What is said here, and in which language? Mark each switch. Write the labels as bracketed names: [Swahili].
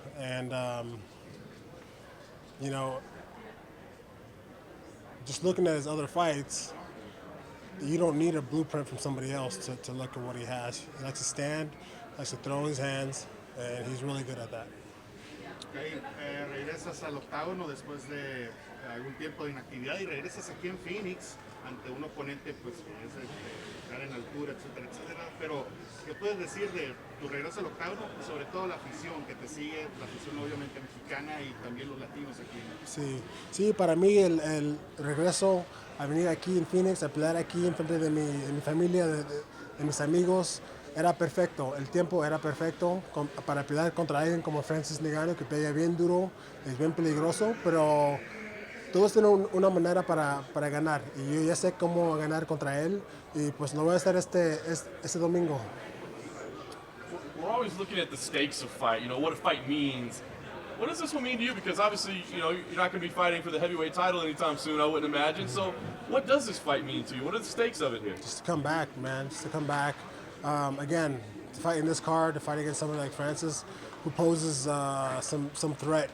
[English] And, you know, just looking at his other fights, you don't need a blueprint from somebody else to look at what he has. He likes to stand, likes to throw his hands, and he's really good at that. [Spanish] Okay, regresas al octágono después de algún tiempo de inactividad y regresas aquí en Phoenix. ante un oponente pues que es estar en altura, etcétera, etcétera. Pero, ¿qué puedes decir de tu regreso al octágono? Y sobre todo la afición que te sigue, la afición obviamente mexicana y también los latinos aquí. Sí, sí, para mí el regreso a venir aquí en Phoenix, a pelear aquí en frente de mi familia, de mis amigos, era perfecto. El tiempo era perfecto para pelear contra alguien como Francis Ngannou, que pega bien duro, es bien peligroso, pero todos tienen una manera para ganar. Y yo ya sé cómo ganar contra él, y pues lo voy a hacer este domingo. [English] We're always looking at the stakes of fight, what a fight means. What does this one mean to you? Because obviously, you're not going to be fighting for the heavyweight title anytime soon, I wouldn't imagine. So what does this fight mean to you? What are the stakes of it here? Just to come back, man. Just to come back. Again, to fight in this card, to fight against somebody like Francis, who poses some threat.